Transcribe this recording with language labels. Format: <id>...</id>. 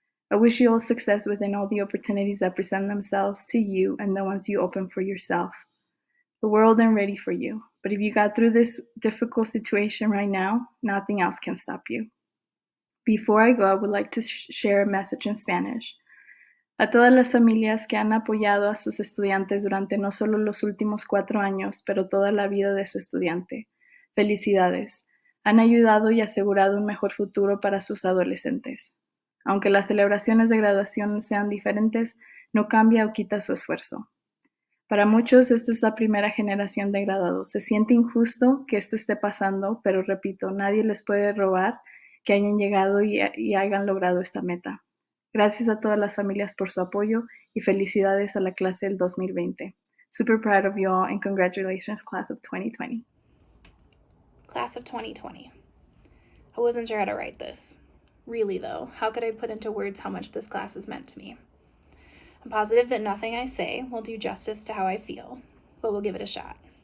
<en>I wish you all success within all the opportunities that present themselves to you and the ones you open for yourself. The world ain't ready for you, but if you got through this difficult situation right now, nothing else can stop you. Before I go, I would like to share a message in Spanish.</en> <es>A todas las familias que han apoyado a sus estudiantes durante no solo los últimos 4 años, pero toda la vida de su estudiante. Felicidades. Han ayudado y asegurado un mejor futuro para sus adolescentes. Aunque las celebraciones de graduación sean diferentes, no cambia o quita su esfuerzo. Para muchos, esta es la primera generación de graduados. Se siente injusto que esto esté pasando, pero repito, nadie les puede robar que hayan llegado y hayan logrado esta meta. Gracias a todas las familias por su apoyo y felicidades a la clase del 2020.</es> <en>Super proud of you all and congratulations, class of 2020. Class of 2020. I wasn't sure how to write this. Really though, how could I put into words how much this class has meant to me? I'm positive that nothing I say will do justice to how I feel, but we'll give it a shot.</en>